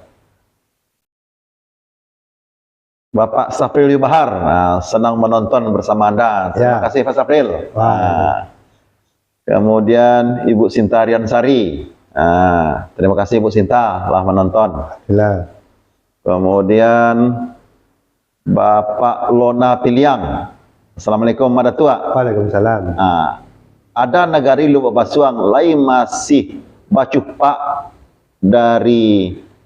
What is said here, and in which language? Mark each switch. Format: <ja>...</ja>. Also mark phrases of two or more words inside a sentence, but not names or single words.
<id>Bapak Safril Bahar, senang menonton bersama Anda. Terima kasih Pak Safril. Kemudian Ibu Sinta Riansari. Terima kasih Ibu Sinta telah menonton. Kemudian Bapak Lona Piliang. Assalamualaikum Mada Tua. Waalaikumsalam. Ada nagari Lubuk Basuang lain masih bacupak dari</id>